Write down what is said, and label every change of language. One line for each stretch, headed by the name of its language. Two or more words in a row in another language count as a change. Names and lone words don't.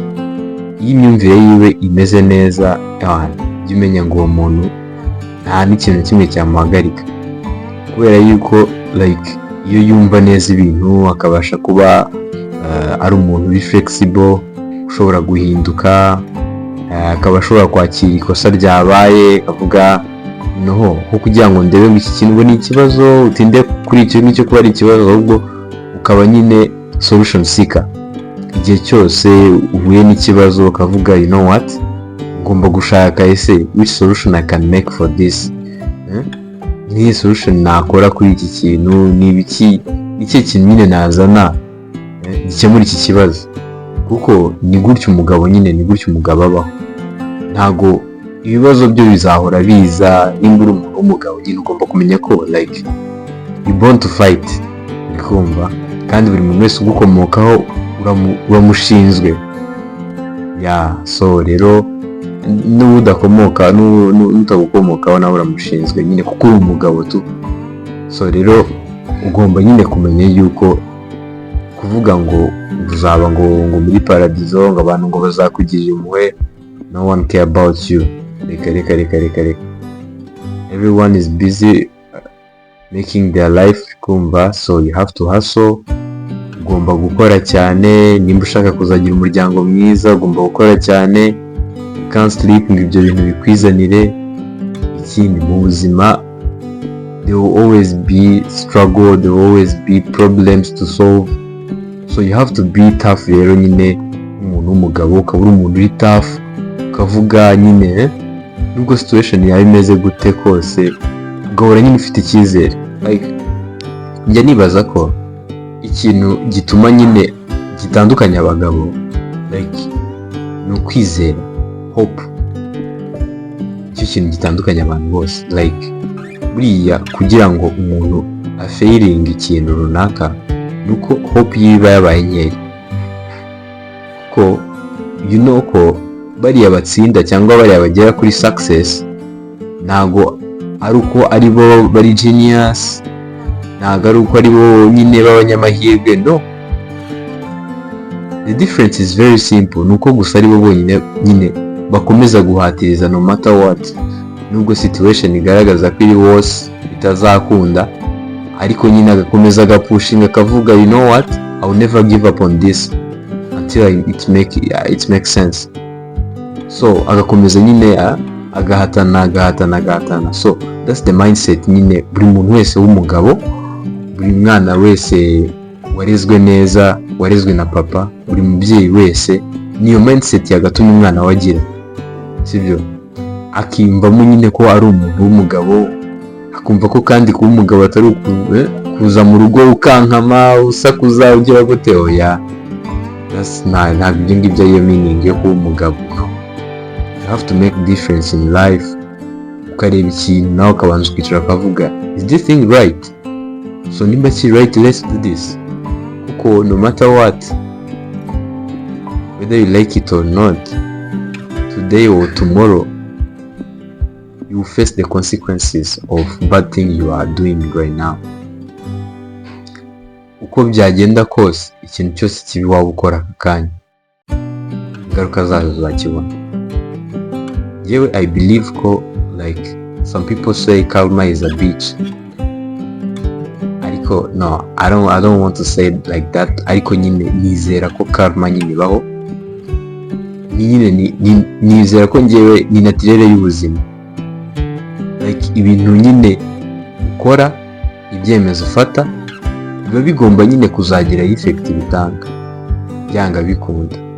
Kinyarwanda: Iyo imyumvire yiwe imeze neza, jya umenya ngo uwo muntu nta n'ikintu kimwe cyamuhagarika, kubera yuko like iyo yumva neza ibintu akabasha kuba ari umuntu uri flexible, ushobora guhinduka, akaba ashobora kwakira ikosa ryabaye, akavuga noho nko kugira ngo ndebe ngo iki kintu ngo ni ikibazo, utinde kuri icyo ngicyo kuba ari ikibazo, ahubwo ukaba nyine
English: solution seeker.
Kinyarwanda: Igihe cyose uhuye n'ikibazo ukavuga
English: you know what,
Kinyarwanda: ngomba gushaka ese
English: which solution I can make for this,
Kinyarwanda: niyo solution nakora kuri iki kintu, ni ibiki kintu nyine nazana gikemura iki kibazo. Kuko ni gutyo umugabo nyine, ni gutyo umugabo abaho. Ntago ibibazo byo bizahora biza. Nimba uri umuntu w'umugabo nyine ugomba kumenya ko
English: like you born to fight,
Kinyarwanda: ndikumva, kandi buri muntu wese ugukomokaho uramushinzwe ya. So rero n'udakomoka n'utagukomokaho nawe uramushinzwe nyine, kuko uri umugabo tu. So rero ugomba nyine kumenya yuko kuvuga ngo uzaba ngo muri paradizo, ngo abantu ngo bazakugirira impuhwe,
English: no one care about you.
Kinyarwanda: Reka.
English: Everyone is busy making their life, kumva. So you have to hustle.
Kinyarwanda: Ugomba gukora cyane. Nimba ushaka kuzagira umuryango mwiza, ugomba gukora cyane.
English: You can't sleep
Kinyarwanda: ngo ibyo bintu bikwizanire. Ikindi mu buzima,
English: there will always be struggle, there will always be problems to solve. So you have to be tough
Kinyarwanda: rero nyine, umuntu w'umugabo ukaba uri umuntu uri tough, ukavuga nyine nubwo situation yawe imeze gute kose, ugahora nyine ufite icyizere. Like njya nibaza ko ikintu gituma nyine gitandukanya abagabo like ni ukwizera, hope. Icyo kintu gitandukanya abantu bose. Like buriya kugira ngo umuntu afailing ikintu runaka, nuko hope yiba yabaye nkeya. Kuko
English: you know
Kinyarwanda: ko bariya batsinda cyangwa bariya bagera kuri success, ntago ari uko ari bo bari genius, ntago ari uko ari bo nyine b'abanyamahirwe, no.
English: The difference is very simple.
Kinyarwanda: Nuko gusa ari bo bonyine nyine bakomeza guhatiriza
English: no matter what.
Kinyarwanda: Nubwo situation igaragaza ko iri wose bitazakunda, ariko nyine agakomeza agapushinga, akavuga
English: you know what, I will never give up on this until it makes sense.
Kinyarwanda: So agakomeza nyine agahatana.
English: So that's the mindset
Kinyarwanda: nyine buri muntu wese w'umugabo, buri mwana wese warezwe neza, warezwe na papa, buri mubyeyi wese niyo mindset yagatumye umwana wagira, sibyo? Akiyumvamo nyine ko ari umuntu w'umugabo, akumva ko kandi kuba umugabo atari kuza mu rugo ukankama usakuza ugira gute, oya, ntabwo ibyo ngibyo ariyo meaning yo kuba umugabo.
English: You have to make difference in life.
Kinyarwanda: Ukareba ikintu nawe ukabanza ukicara ukavuga
English: is this thing right? So
Kinyarwanda: nimba kiri
English: right, let's do this. Kuko no matter what, whether you like it or not, today or tomorrow, you face the consequences of bad thing you are doing right now.
Kinyarwanda: Uko byagenda kose, ikintu cyose kibi waba ukora aka kanya, ingaruka zazo uzakibona.
English: Yewe I believe ko like some people say karma is a bitch. Ariko no, I don't want to say it like that.
Kinyarwanda: Ariko nyine nizera ko karma nyine ibaho. Nizera ko njyewe ni natirere y'ubuzima. Like ibintu nyine ukora, ibyemezo ufata, biba bigomba nyine kuzagira effect bitanga, byanga bikunda.